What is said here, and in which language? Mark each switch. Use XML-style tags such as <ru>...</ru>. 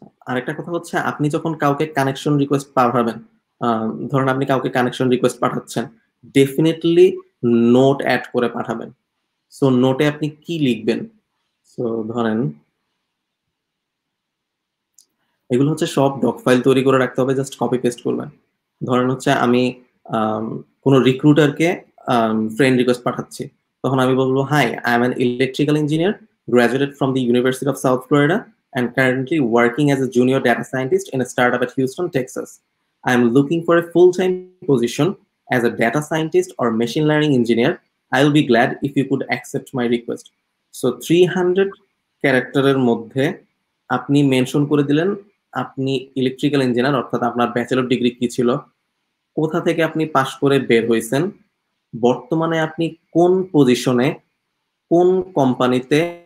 <bn>আরেকটা কথা হচ্ছে, আপনি যখন কাউকে কানেকশন রিকোয়েস্ট পাঠাবেন, ধরেন আপনি কাউকে কানেকশন রিকোয়েস্ট পাঠাচ্ছেন, ডেফিনেটলি নোট অ্যাড করে পাঠাবেন। সো নোটে আপনি কি লিখবেন? সো ধরেন এগুলো হচ্ছে সব ডক ফাইল তৈরি করে রাখতে হবে, জাস্ট কপি পেস্ট করবেন। ধরেন হচ্ছে আমি কোনো রিক্রুটারকে ফ্রেন্ড রিকোয়েস্ট পাঠাচ্ছি, তখন আমি বলবো,</bn> <en>Hi, I am an electrical engineer, graduated from the University of South Florida and currently working as a junior data scientist in a startup at Houston, Texas. I am looking for a full-time position as a data scientist or machine learning engineer. I'll be glad if you could accept my request.</en> <bn>So 300 ক্যারেক্টারের মধ্যে আপনি mention করে দিলেন আপনি electrical engineer, অর্থাৎ আপনার bachelor degree কি ছিল, কোথা থেকে আপনি পাশ করে বের হয়েছেন, বর্তমানে আপনি কোন পজিশনে, কোন কোম্পানিতে,</bn>